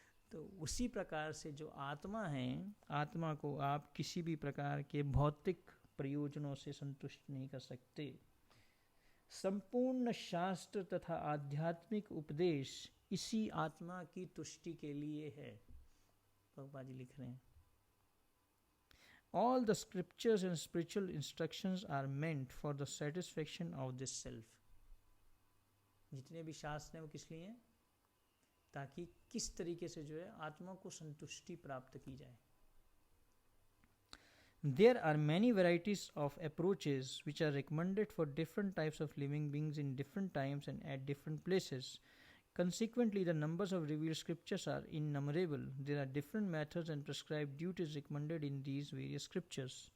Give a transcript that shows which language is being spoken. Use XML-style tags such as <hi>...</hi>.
<hi>तो उसी प्रकार से जो आत्मा है, आत्मा को आप किसी भी प्रकार के भौतिक प्रयोजनों से संतुष्ट नहीं कर सकते। संपूर्ण शास्त्र तथा आध्यात्मिक उपदेश इसी आत्मा की तुष्टि के लिए है। प्रभुपाद जी लिख रहे हैं,</hi> <en>All the scriptures and spiritual instructions are meant for the satisfaction of this self.</en> <hi>जितने भी शास्त्र हैं वो किस लिए हैं? ताकि किस तरीके से जो है आत्मा को संतुष्टि प्राप्त की जाए।</hi> <en>There are many varieties of approaches which are recommended for different types of living beings in different times and at different places. Consequently, the numbers of revealed scriptures are innumerable. There are different methods and prescribed duties recommended in these various scriptures.</en>